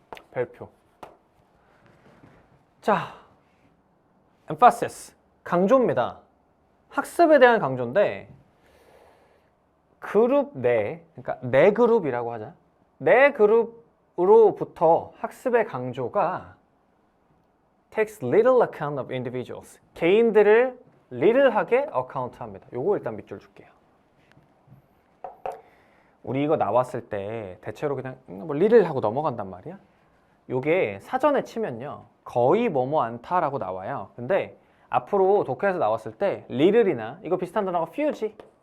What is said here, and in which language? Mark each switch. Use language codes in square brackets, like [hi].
[ko] 별표. 자, emphasis. 강조입니다. 학습에 대한 강조인데 그룹 내, 그러니까 내 그룹이라고 하자. 내 그룹으로부터 학습의 강조가 [en] takes little account of individuals. [ko] 개인들을 little하게 어카운트합니다. 요거 일단 밑줄 줄게요. 우리 이거 나왔을 때 대체로 그냥 뭐 little하고 넘어간단 말이야. 요게 사전에 치면요. 거의 뭐뭐 않다라고 나와요. 근데 앞으로 독해에서 나왔을 때 little이나 이거 비슷한 단어가 few지.